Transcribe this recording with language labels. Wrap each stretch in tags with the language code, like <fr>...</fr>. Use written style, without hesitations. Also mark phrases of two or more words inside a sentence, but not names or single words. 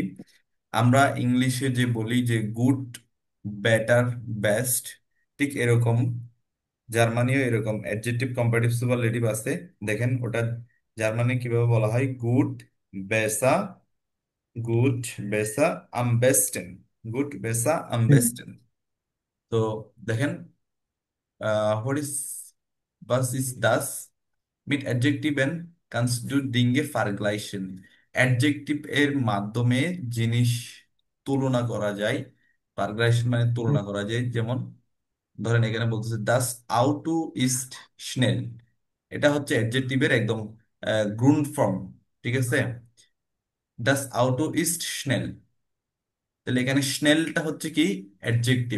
<bn>আমরা ইংলিশে যে বলি যে</bn> <en>good, better, best,</en> <bn>ঠিক এরকম জার্মানিও এরকম</bn> <en>adjective, comparative, superlative</en> <bn>আছে। দেখেন ওটা জার্মানি কিভাবে বলা হয়,</bn> <de>gut, besser, gut, besser, am besten, gut, besser, am</de> <bn>হুম। বেস্টেন। তো দেখেন,</bn> <en>what is</en> <de>was ist das mit Adjektiven kannst du Dinge vergleichen?</de> <bn>অ্যাডজেক্টিভ এর মাধ্যমে জিনিস তুলনা করা যায়। ভার্গলাইসেশন মানে তুলনা করা যায়। যেমন ধরেন এখানে বলতেছে</bn> <de>das Auto ist schnell,</de> <bn>এটা হচ্ছে অ্যাডজেক্টিভের একদম</bn> <de>Grund Form.</de> <bn>ঠিক আছে,</bn> <de>das Auto ist schnell,</de> <bn>তাহলে এখানে স্নেলটা হচ্ছে কি অ্যাডজেক্টিভ।</bn>